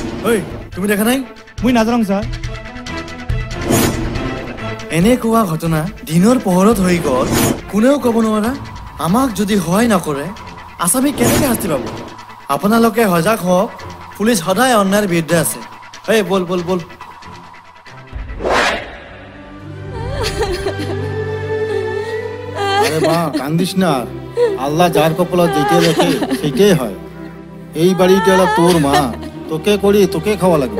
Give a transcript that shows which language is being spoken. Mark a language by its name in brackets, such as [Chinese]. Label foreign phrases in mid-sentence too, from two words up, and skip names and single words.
[Assamese] ঐ তুমি দেখা নাই? মই নাজানো ছাৰ। এনেকুৱা ঘটনা দিনৰ পোহৰত হৈ গ'ল, কোনেও ক'ব নোৱাৰা। আমাক যদি সহায় নকৰে আসামী কেনেকৈ শাস্তি পাব? আপোনালোকে সজাগ হওক, পুলিচ সদায় অন্যায়ৰ বিৰুদ্ধে আছে। এই বল বল বল। [Bangla] আরে মা কান্দিস না, আল্লাহ যার কপালত যেটাই লেখে সেটাই হয়। এই বাড়িটা হলো তোর মা, তোকে করি তোকে খাওয়া লাগবে।